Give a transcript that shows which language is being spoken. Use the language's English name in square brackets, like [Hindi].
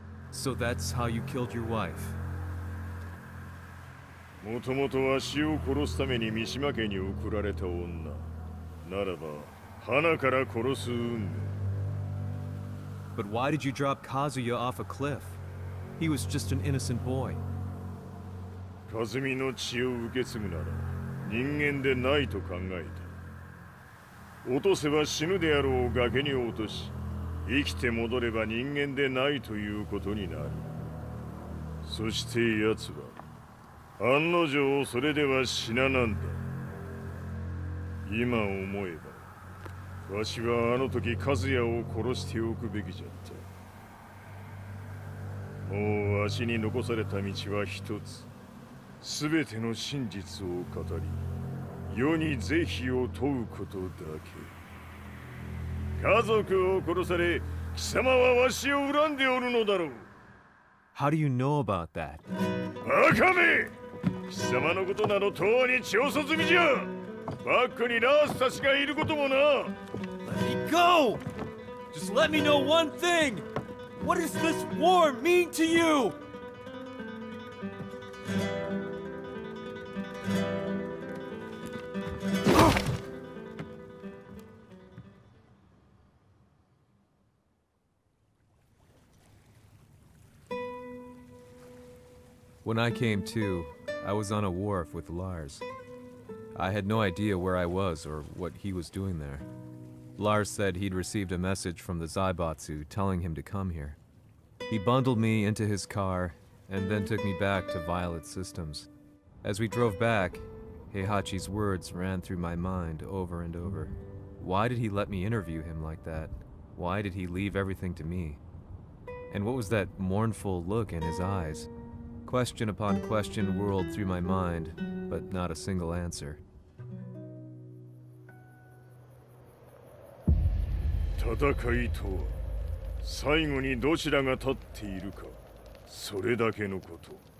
[English] So that's how you killed your wife. [Japanese] もともとわしを殺すために三島家に送られた女。ならば、花から殺す運命。 [English] But why did you drop Kazuya off a cliff? He was just an innocent boy. [Japanese] 和美の血を受け継ぐなら、人間でないと考えた。落とせば死ぬであろう崖に落とし、生きて戻れば人間でないということになる。そして奴は案の定それでは死ななんだ。今思えばわしはあの時和也を殺しておくべきじゃった。もうわしに残された道は一つ。すべての真実を語り世に是非を問うことだけ。家族を殺され貴様はわしを恨んでおるのだろう。 [English] How do you know about that? [Japanese] バカめ！貴様のことなどとうに調査済みじゃ。バックにナースたちがいることもな。 [English] Let me go! Just let me know one thing! What does this war mean to you? When I came to, I was on a wharf with Lars. I had no idea where I was or what he was doing there. Lars said he'd received a message from the Zaibatsu telling him to come here. He bundled me into his car and then took me back to Violet Systems. As we drove back, Heihachi's words ran through my mind over and over. Why did he let me interview him like that? Why did he leave everything to me? And what was that mournful look in his eyes? Question upon question whirled through my mind, but not a single answer. [Japanese] 戦いとは最後にどちらが立っているか、それだけのこと。